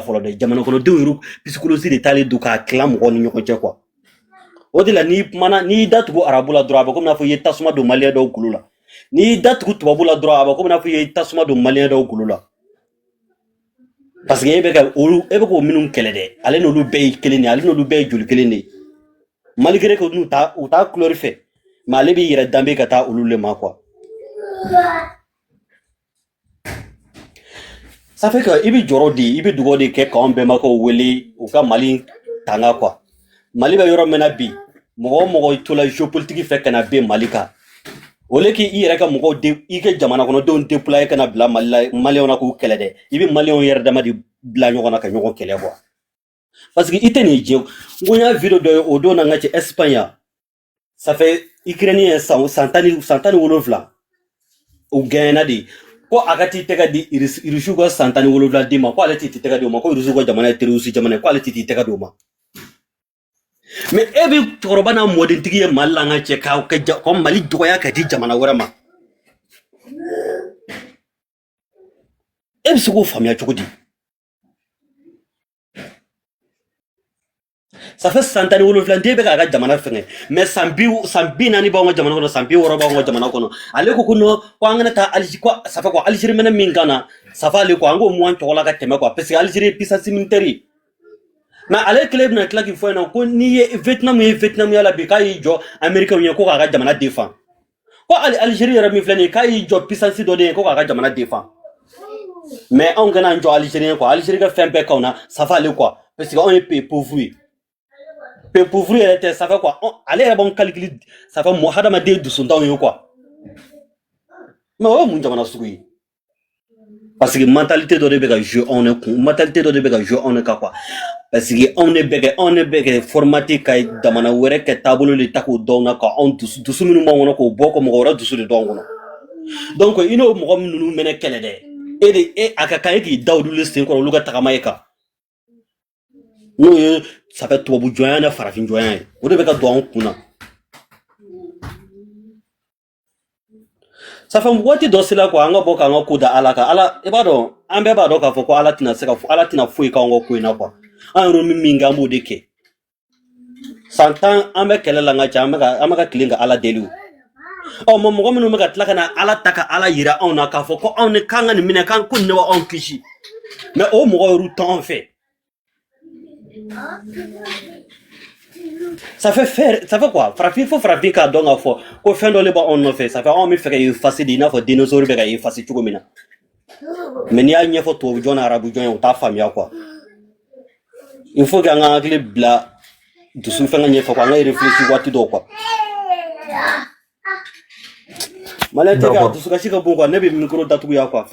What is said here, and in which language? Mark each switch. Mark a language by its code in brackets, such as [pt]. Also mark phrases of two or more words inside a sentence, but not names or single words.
[bm] fɔlɔ dɛ jamana kɔnɔdenw yɛrɛ psychologie de taalen don k'a tila mɔgɔw ni ɲɔgɔn cɛ quoi o de la n'i datugu arabu la dɔrɔn a bɛ komi n'a fɔ i ye tasuma don maliyɛn dɔw golo la n'i datugu tubabu la dɔrɔn a bɛ komi n'a fɔ i ye tasuma don maliyɛn dɔw golo la [fr] parce que [bm] e bɛ k'o minnu kɛlɛ dɛ ale n'olu bɛɛ ye kelen de ale n'olu bɛɛ ye joli kelen de ye [fr] malgré que [bm] u t'a couleur fɛ mais ale b'i yɛrɛ danbe ka taa olu le ma quoi [fr] ça fait que [bm] i bi jɔrɔ de i bi dugawu de kɛ k'anw bɛnbakɛw wele u ka Mali tanga quoi Mali bɛ yɔrɔ min na bi mɔgɔ o mɔgɔ i tola géopolitique fɛ ka na ben Mali kan au [fr] lieu que [bm] i yɛrɛ ka mɔgɔw i ka jamana kɔnɔdenw déployer ka na bila Mali la maliyɛnw na k'u kɛlɛ dɛ i bɛ maliyɛnw yɛrɛ dama de bila ɲɔgɔn na ka ɲɔgɔn kɛlɛ quoi [fr] parce que [bm] i tɛ nin jɛ n ko n y'a video dɔ ye o don na n ka cɛ Espagne yan [fr] ça fait [bm] Ukraine ye san 17 u gɛnna de ko a ka t'i tɛgɛ di Rusiw ka san 17 di ma ko ale t'i tɛgɛ di o ma ko Rusiw ka jamana ye terroriste jamana ye ko ale t'i tɛgɛ di o ma mais e bi cɛkɔrɔba n'a mɔdentigi ye Mali la n ka cɛ ka Mali dɔgɔya ka di jamana wɛrɛ ma e bɛ se k'o faamuya cogo di [fr] ça fait [bm] san 17 den bɛ k'a ka jamana fɛngɛ mais san 40 b'anw ka jamana kɔnɔ san 60 b'anw ka jamana kɔnɔ ale ko non ko an kana taa Algérie ko [fr] ça fait quoi [bm] Algérie minɛ min kan na [fr] ça fait [bm] ale ko an k'o mun an tɔgɔ la ka tɛmɛ quoi [fr] parce que [bm] Algérie ye [fr] puissance militaire [bm] mais ale kelen bɛna tila k'i fɔ yen ko n'i ye Vietnam ye Vietnam la bi k'a y'i jɔ Américain ye ko k'a ka jamana défend ko Algérie yɛrɛ min filɛ nin ye k'a y'i jɔ puissance dɔ de ye ko k'a ka jamana défend mais anw kana an jɔ Algérie quoi Algérie ka fɛn bɛɛ k'anw na [fr] ça fait [bm] ale quoi [fr] parce que [bm] anw ye [fr] pays pauvre [bm] ye [fr] pays pauvre [bm] yɛrɛ tɛ [fr] ça fait quoi [bm] ale yɛrɛ b'anw calcule [fr] ça fait [bm] hadamaden dusu t'anw ye quoi mais o ye mun jamana sugu ye [fr] parce que [bm] mentalité dɔ de bɛ ka jouer anw ne kun mentalité dɔ de bɛ ka jouer anw ne kan quoi [fr] parce que [bm] anw ne bɛ kɛ formaté ka jamana wɛrɛ kɛ taabolo de ta k'o dɔn na ka anw dusu minnu b'anw kɔnɔ k'o bɔ ko mɔgɔ wɛrɛ dusu de dɔn kɔnɔ donc i n'o mɔgɔ minnu mɛnɛ kɛlɛ dɛ a ka kan e k'i da olu sen kɔrɔ olu ka tagama ye kan n'o ye [fr] ça fait [bm] tubabu jɔnya ni farafin jɔnya ye o de bɛ ka don anw kun na [fr] ça fait [bm] waati dɔ sera quoi an ka bɔ k'an ka ko da Ala kan Ala i b'a dɔn an bɛɛ b'a dɔn k'a fɔ ko Ala tɛna foyi k'anw ka ko in na quoi an yɛrɛ min kɛ an b'o de kɛ san 10 an bɛ kɛlɛ la n ka cɛ an bɛ ka tilen ka Ala deli o mais mɔgɔ minnu bɛ ka tila ka na Ala ta ka Ala yira anw na k'a fɔ ko anw k'an ka nin minɛ k'an ko nin ne b'anw kisi mais o mɔgɔ yɛrɛ t'anw fɛ [fr] ça fait quoi [bm] farafin k'a dɔn k'a fɔ ko fɛn dɔ de b'anw nɔfɛ ça fait anw bɛ fɛ ka effacer de i n'a fɔ dinosaure bɛ ka effacer cogo min na mais n'i y'a ɲɛfɔ tubabu jɔn ni arabu jɔn ye u t'a faamuya quoi [fr] il faut que [bm] an ka hakili bila dusu fɛn ka ɲɛfɛ quoi an ka réfléchir waati dɔw quoi maliyɛn tɛ ka dusukasi ka bon quoi ne bɛ micro datugu ya quoi